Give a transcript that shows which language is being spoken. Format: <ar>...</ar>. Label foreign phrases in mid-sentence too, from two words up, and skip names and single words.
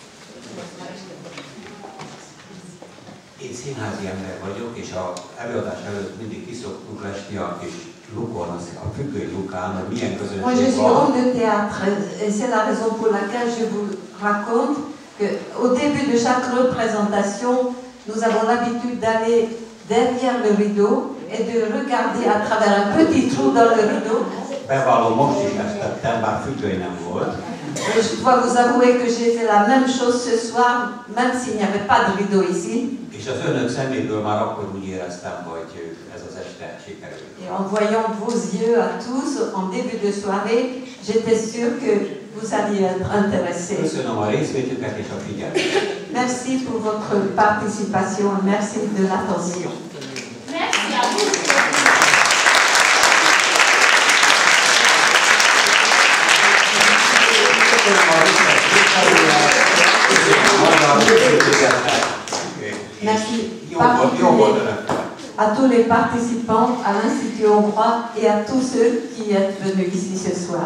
<hu>Én színházi ember vagyok, és az előadás előtt mindig kiszoktunk lesni a kis lukon, a függöny lukán, hogy milyen</hu> <fr>Moi, je</fr> <hu>közönség</hu> <fr>suis</fr> <hu>van.</hu> <fr>homme de théâtre et c'est la raison pour laquelle je vous raconte qu'au début de chaque représentation, nous avons l'habitude d'aller derrière le rideau et de regarder à travers un petit trou dans le rideau.</fr> <hu>Bevallom, most is ezt tettem, bár függöny nem volt.</hu> <fr>Je dois vous avouer que j'ai fait la même chose ce soir, même s'il n'y avait pas de rideau ici.</fr> <hu>És az önök szeméből már akkor úgy éreztem, hogy ez az este sikerül.</hu> <fr>Et en voyant vos yeux à tous en début de soirée, j'étais sûre que vous alliez être intéressés.</fr> <hu>Köszönöm a részvétüket és a figyelmet.</hu> <fr>Merci pour votre participation et merci de l'attention. Merci à vous. Merci à tous les participants, à l'Institut hongrois et à tous ceux qui êtes venus ici ce soir.</fr>